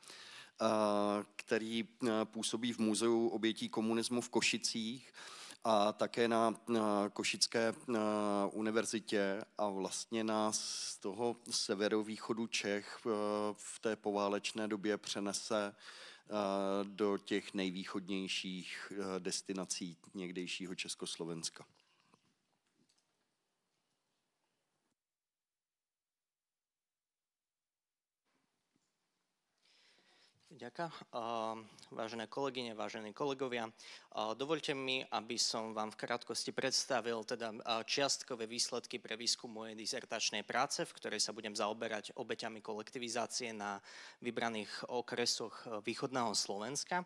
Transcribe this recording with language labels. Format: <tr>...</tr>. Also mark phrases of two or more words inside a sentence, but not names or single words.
<cs>který působí v Muzeu obětí komunismu v Košicích a také na Košické univerzitě a vlastně nás z toho severovýchodu Čech v té poválečné době přenese do těch nejvýchodnějších destinací někdejšího Československa.</cs> <sk>Ďakujem. Vážené kolegyne, vážení kolegovia, dovoľte mi, aby som vám v krátkosti predstavil teda čiastkové výsledky pre výskum mojej dizertačnej práce, v ktorej sa budem zaoberať obeťami kolektivizácie na vybraných okresoch východného Slovenska.</sk>